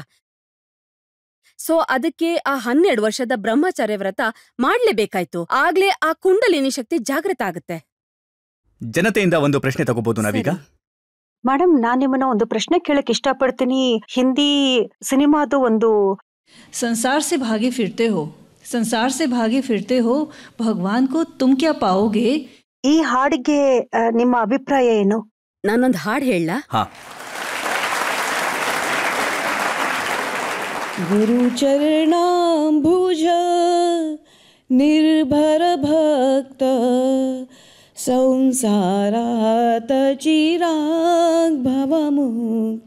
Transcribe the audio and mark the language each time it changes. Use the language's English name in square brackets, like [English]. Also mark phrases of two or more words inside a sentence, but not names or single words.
[Kannada] ಸೊ ಅದಕ್ಕೆ ಆ 12 ವರ್ಷದ ಬ್ರಹ್ಮಚರ್ಯ ವ್ರತ ಮಾಡ್ಲೇಬೇಕಾಯ್ತು. ಆಗ್ಲೇ ಆ ಕುಂಡಲಿನಿ ಶಕ್ತಿ ಜಾಗೃತ ಆಗುತ್ತೆ. ಜನತೆಯಿಂದ ಒಂದು ಪ್ರಶ್ನೆ ತಗೋಬಹುದು ನಾವೀಗ? ಮೇಡಮ್, ನಾನ್ ನಿಮ್ಮನ್ನ ಒಂದು ಪ್ರಶ್ನೆ ಕೇಳಕ್ ಇಷ್ಟಪಡ್ತೀನಿ. ಹಿಂದಿ ಸಿನಿಮಾದು ಒಂದು [Hindi] संसार से भागे फिरते हो भगवान को तुम क्या पाओगे, [Kannada] ಈ ಹಾಡಿಗೆ ನಿಮ್ಮ ಅಭಿಪ್ರಾಯ ಏನು? ನಾನೊಂದು ಹಾಡು ಹೇಳ. [Sanskrit] गुरु चरणाम्बुज निर्भर भक्त संसारात चिराग भवमुक्त.